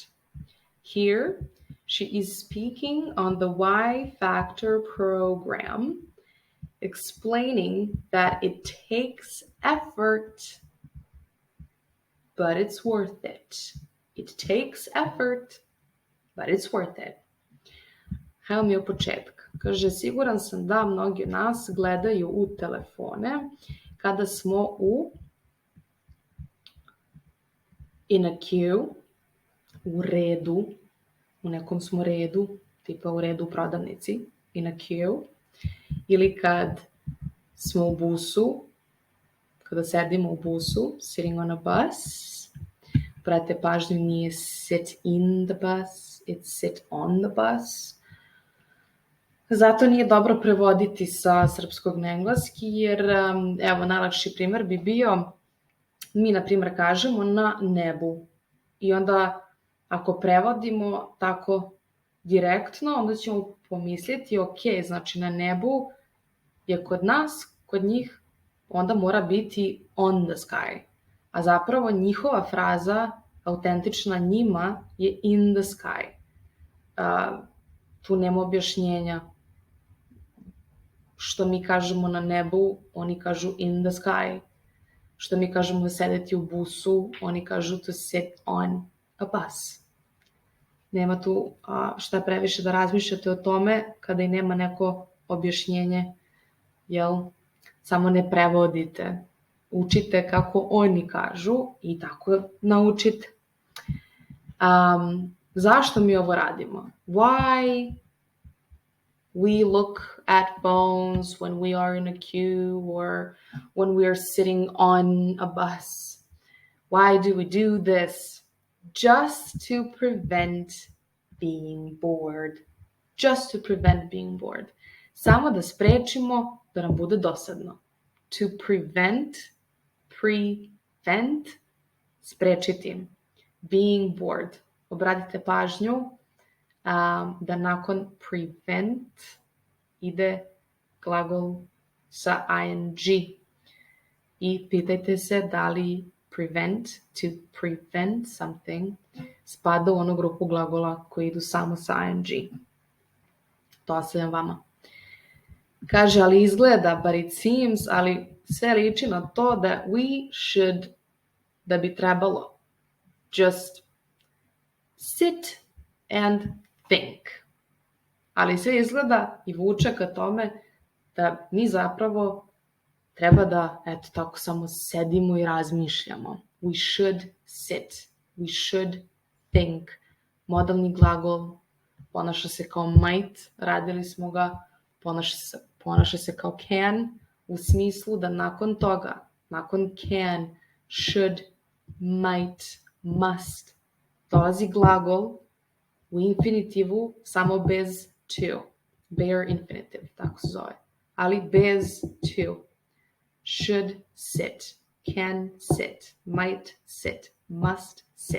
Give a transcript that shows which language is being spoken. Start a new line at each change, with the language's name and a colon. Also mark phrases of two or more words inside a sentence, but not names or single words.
English: Here, she is speaking on the Y Factor program, explaining that it takes effort, but it's worth it It takes effort, but it's worth it.
Serbian: Hajmo mi od početka. Kaže, siguran sam da mnogi od nas gledaju u telefone kada smo
English: in a queue,
Serbian: u redu, u nekom smo redu, tipa u redu u prodavnici,
English: in a queue,
Serbian: ili kad smo u busu, kada sedimo u busu,
English: sitting on a bus.
Serbian: Brate, pažnju, nije
English: sit in the bus, it's sit on the bus.
Serbian: Zato nije dobro prevoditi sa srpskog na engleski, jer evo, najlakši primer bi bio, mi na primer kažemo na nebu. I onda ako prevodimo tako direktno, onda ćemo pomisliti, ok, znači na nebu je kod nas, kod njih, onda mora biti
English: on the sky.
Serbian: A zapravo njihova fraza, autentična njima, je
English: in the sky.
Serbian: Tu nema objašnjenja. Što mi kažemo na nebu, oni kažu
English: in the sky.
Serbian: Što mi kažemo sedeti u busu, oni kažu
English: to sit on a bus.
Serbian: Nema tu šta previše da razmišljate o tome kada i nema neko objašnjenje, jel? Samo ne prevodite. Učite kako oni kažu i tako naučite. Zašto mi ovo radimo?
English: Why we look at phones when we are in a queue or when we are sitting on a bus? Why do we do this? Just to prevent being bored. Just to prevent being bored.
Serbian: Samo da sprečimo da nam bude dosadno.
English: To prevent, sprečiti. Being bored.
Serbian: Obratite pažnju da nakon prevent ide glagol sa ing. I pitajte se da li
English: to prevent something
Serbian: spada u onu grupu glagola koji idu samo sa ing. To ostavljam vama. Kaže, ali izgleda,
English: but it seems,
Serbian: ali sve liči na to da
English: we should,
Serbian: da bi trebalo
English: just sit and think.
Serbian: Ali sve izgleda i vuče ka tome da mi zapravo treba da, eto tako, samo sedimo i razmišljamo.
English: We should sit. We should think.
Serbian: Modalni glagol ponaša se kao might, radili smo ga, ponaša se kao can, u smislu da nakon toga, nakon can, should, might, must, dolazi glagol u infinitivu samo bez to.
English: Bare infinitive,
Serbian: tako se zove. Ali bez to.
English: Should sit, can sit, might sit, must sit.